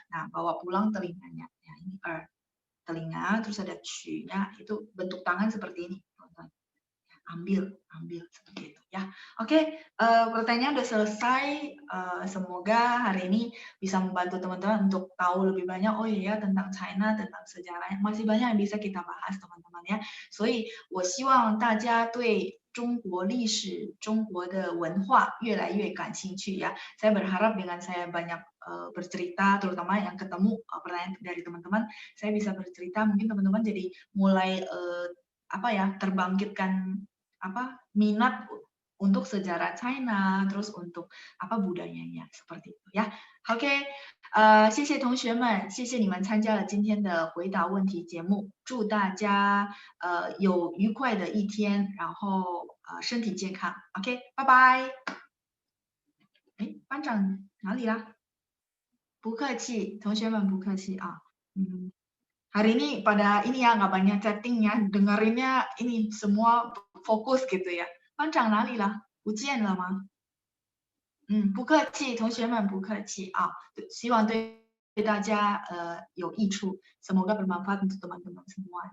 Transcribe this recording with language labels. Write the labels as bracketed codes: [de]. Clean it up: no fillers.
[id] Nah, bawa pulang telinganya. Ya, ini telinga, terus ada nya itu bentuk tangan seperti ini. Ambil seperti itu ya. Oke, pertanyaan udah selesai. Semoga hari ini bisa membantu teman-teman untuk tahu lebih banyak. Oh iya tentang China, tentang sejarahnya masih banyak yang bisa kita bahas teman-teman ya. [zh] 所以我希望大家对中国历史、中国的文化越来越感兴趣ya. [id] Saya berharap dengan saya banyak bercerita, terutama yang ketemu pertanyaan dari teman-teman, saya bisa bercerita. Mungkin teman-teman jadi mulai terbangkitkan minat untuk sejarah China, terus untuk budayanya seperti itu ya. [zh] OK，谢谢同学们，谢谢你们参加了今天的回答问题节目，祝大家有愉快的一天，然后身体健康。 OK，拜拜。哎，班长哪里啦？不客气，同学们不客气啊。 [id] Hari ini pada ini ya nggak banyak chatting ya, dengerinnya ini semua fokus gitu ya. [zh] 班长哪里了？不见了吗？不客气，同学们不客气啊，希望对大家有益处， [id] semoga bermanfaat untuk teman-teman semua.